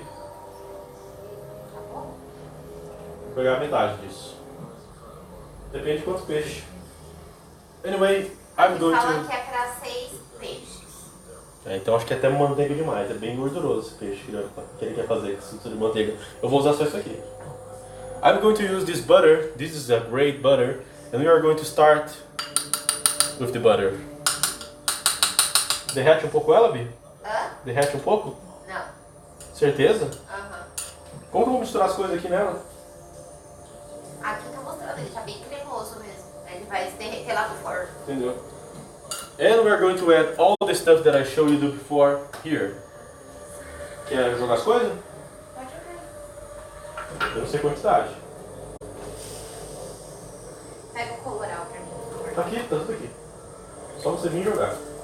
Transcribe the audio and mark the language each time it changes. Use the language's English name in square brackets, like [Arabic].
[Portuguese] Tá bom? Vou pegar metade disso. Depende de quantos peixes. [English] Anyway, I'm going [Portuguese] Fala [English] to... [Portuguese] que é pra 6 peixes. Então acho que é até manteiga demais. É bem gorduroso esse peixe que ele quer fazer com esse de manteiga. Eu vou usar só isso aqui. [English] I'm going to use this butter. This is a great butter. And we are going to start with the butter. [Portuguese] Derrete um pouco ela, Bi? Hã? Derrete um pouco? Não. Certeza? Aham. Como que eu vou misturar as coisas aqui nela? Aqui tá mostrando, ele tá bem cremoso mesmo. Ele vai se derreter lá no forno. Entendeu? [English] And we are going to add all the stuff that I showed you before here. [Portuguese] Quer jogar as coisas? Pode jogar. Eu não sei quantidade. Pega o coloral pra mim, por favor. Tá aqui, tá tudo aqui. Só você vir jogar.